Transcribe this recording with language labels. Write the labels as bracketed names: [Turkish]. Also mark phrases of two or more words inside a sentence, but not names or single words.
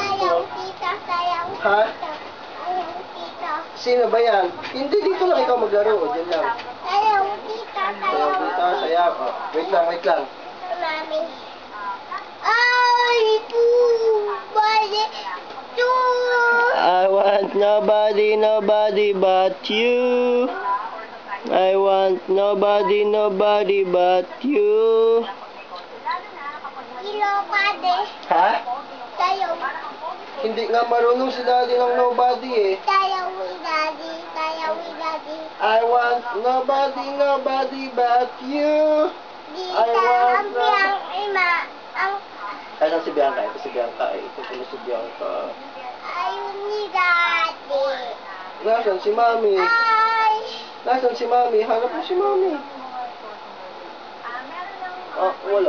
[Filipino] Sayang tita, sayang Ha? tita. Sayang tita. Sino ba yan? Hindi, dito lang ikaw maglaro. O, dyan lang. Sayang tita, Sayang dito, sayang. Oh, wait lang. Mami. Ay, bali. [English] I want nobody but you. I want nobody but you. [Filipino] Kilo pade. Ha? Sayaw. Hindi nga marunong si Daddy ng nobody eh. Sayaw ni Daddy. Sayaw ni Daddy. [English] I want nobody but you. [Filipino] Di [English] I want [Filipino] ang ima. Ang Ayan si Bianca. Ito si Bianca. Ito pala si Bianca. ayun ni Daddy. Nasaan si Mami? Ay. Nasaan si Mami? Hanap mo si Mami. Wala.